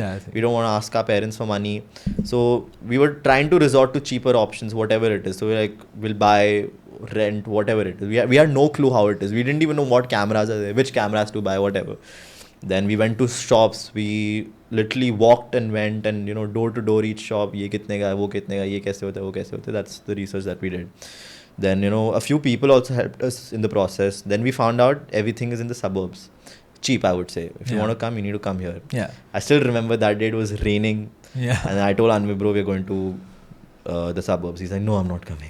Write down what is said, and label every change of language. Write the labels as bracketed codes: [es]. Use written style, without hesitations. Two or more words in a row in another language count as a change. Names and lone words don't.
[en] We don't want to ask our parents for money. So we were trying to resort to cheaper options, whatever it is. So we're like, we'll buy, rent, whatever it is. We had no clue how it is. We didn't even know what cameras are there, which cameras to buy, whatever. Then we went to shops. We literally walked and went and door to door each shop. [hi] ये कितने का, वो कितने का, ये कैसे होता है, वो कैसे होता है. [en] That's the research that we did. Then a few people also helped us in the process. Then we found out everything is in the suburbs. cheap, I would say. If you Yeah. want to come, you need to come here. Yeah. I still remember that day it was raining. Yeah. And I told Anvay, bro, we're going to the suburbs. He's like, no, I'm not coming.